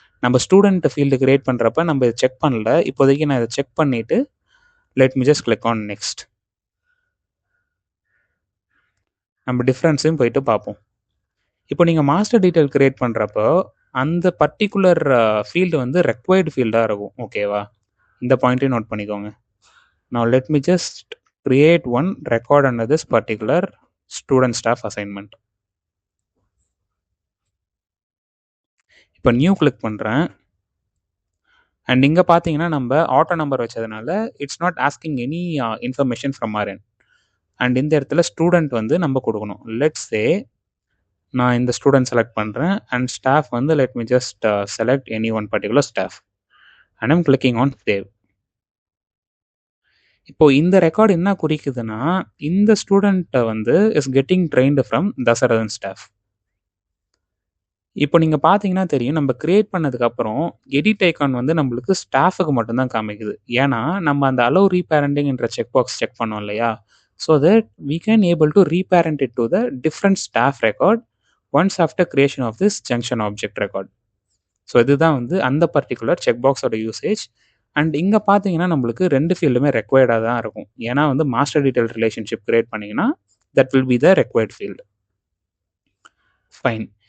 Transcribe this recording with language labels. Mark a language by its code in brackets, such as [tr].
[ta] நம்ம student field create பண்ணுறப்ப நம்ம இதை செக் பண்ணல. இப்போதைக்கு நான் இதை செக் பண்ணிவிட்டு [en] Let me just click on next. [ta] நம்ம டிஃப்ரென்ஸையும் போயிட்டு பார்ப்போம். இப்போ நீங்கள் மாஸ்டர் டீட்டெயில் க்ரியேட் பண்ணுறப்போ அந்த பர்டிகுலர் ஃபீல்டு வந்து ரெக்வயர்டு ஃபீல்டாக இருக்கும். ஓகேவா? இந்த பாயிண்ட்டையும் நோட் பண்ணிக்கோங்க. [en] Now let me just create one record under this particular student staff assignment. [ta] இப்போ நியூ கிளிக் பண்ணுறேன். [en] and [ta] இங்கே பார்த்தீங்கன்னா நம்ம ஆட்டோ நம்பர் வச்சதுனால [en] It's not asking any information from our end. And [ta] இந்த இடத்துல ஸ்டூடெண்ட் வந்து நம்ம கொடுக்கணும். [en] let's say [ta] நான் இந்த ஸ்டூடெண்ட் செலக்ட் பண்ணுறேன் [en] And staff வந்து let me just select any one particular staff and I'm clicking on save. [ta] இப்போ இந்த ரெக்கார்டு என்ன குறிக்குதுன்னா இந்த ஸ்டூடெண்ட்டை வந்து [en] is getting trained from [ta] Dasarathan staff. இப்போ நீங்கள் பார்த்தீங்கன்னா தெரியும் நம்ம கிரியேட் பண்ணதுக்கப்புறம் எடிட் ஐக்கான் வந்து நம்மளுக்கு ஸ்டாஃபுக்கு மட்டும்தான் காமிக்குது. ஏன்னா நம்ம அந்த அலோவ் ரீபேரண்டிங்ன்ற செக் பாக்ஸ் செக் பண்ணோம் இல்லையா? [en] So that we can able to reparent it to the different staff record once after creation of this junction object record. [ta] So இதுதான் வந்து அந்த பர்டிகுலர் செக் பாக்ஸோட யூசேஜ். அண்ட் இங்கே பார்த்தீங்கன்னா நம்மளுக்கு ரெண்டு ஃபீல்டுமே ரெக்வயர்டாக தான் இருக்கும். ஏன்னா வந்து மாஸ்டர் டீட்டெயில் ரிலேஷன்ஷிப் கிரியேட் பண்ணிங்கன்னா [en] That will be the required field. [ta] Fine.